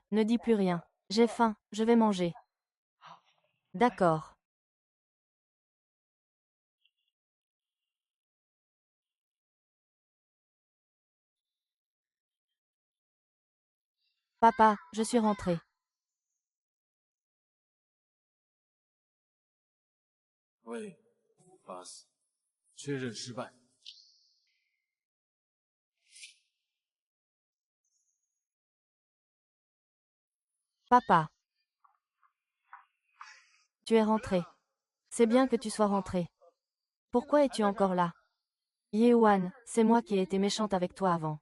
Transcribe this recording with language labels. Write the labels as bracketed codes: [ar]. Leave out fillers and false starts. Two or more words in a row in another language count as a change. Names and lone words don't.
[fr] Ne dis plus rien. J'ai faim, je vais manger. D'accord. Papa, je suis rentrée. [zh] 喂，boss，确认失败。 [fr] Papa. Tu es rentré. C'est bien que tu sois rentré. Pourquoi es-tu encore là? Yehuan, c'est moi qui ai été méchante avec toi avant.